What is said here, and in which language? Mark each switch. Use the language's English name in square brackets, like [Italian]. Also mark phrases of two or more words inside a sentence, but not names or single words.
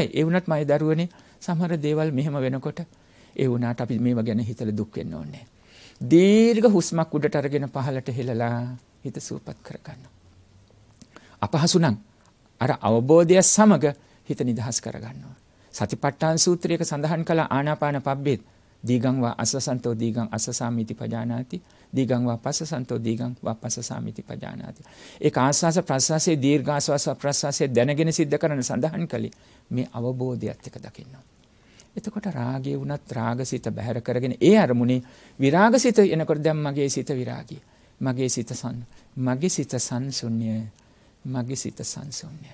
[Sinhala] ඒ වුණත් මගේ දරුවනේ සමහර දේවල් මෙහෙම වෙනකොට ඒ වුණාට අපි මේව ගැන හිතලා දුක් වෙන්න ඕනේ. දීර්ඝ හුස්මක් උඩට අරගෙන පහළට හෙලලා හිත සුවපත් කරගන්න. අපහසු නම් අර අවබෝධය සමග හිත නිදහස් කරගන්නවා. සතිපට්ඨාන සූත්‍රයක සඳහන් කළ ආනාපාන පබ්බේත් [Pali] දීගං වා අස්සසන්තෝ දීගං අස්සසාමිති පජානාති දීගං වා පස්සසන්තෝ දීගං වා පස්සසාමිති පජානාති. [Sinhala] ඒක ආස්වාස ප්‍රස්වාසයේ දීර්ඝාස්වාස ප්‍රස්වාසයේ දැනගෙන සිද්ධ කරන සඳහන් කළේ මේ අවබෝධයත් එක්ක දකින්න. එතකොට රාගය වුණත් රාගසිත බැහැර කරගෙන ඒ අරමුණේ විරාගසිත එනකොට දැන් මගේ සිත විරාගී. මගේ සිත සංසුන්්‍ය. මගේ සිත සංසුන්්‍ය.